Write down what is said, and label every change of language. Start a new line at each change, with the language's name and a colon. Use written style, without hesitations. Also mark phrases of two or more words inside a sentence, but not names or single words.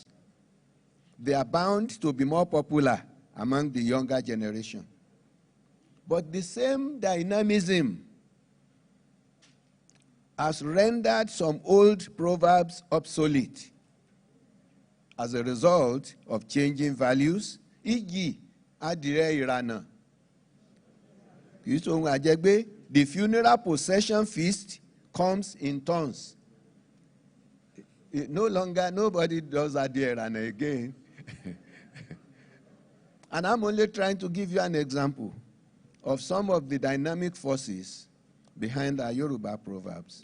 English: They are bound to be more popular among the younger generation. But the same dynamism has rendered some old proverbs obsolete as a result of changing values,
Yoruba: e.g., adire ìrànà.
English: The funeral procession feast comes in tons. No longer, nobody does
Yoruba: adire ìrànà
English: again. And I'm only trying to give you an example of some of the dynamic forces behind our Yoruba proverbs.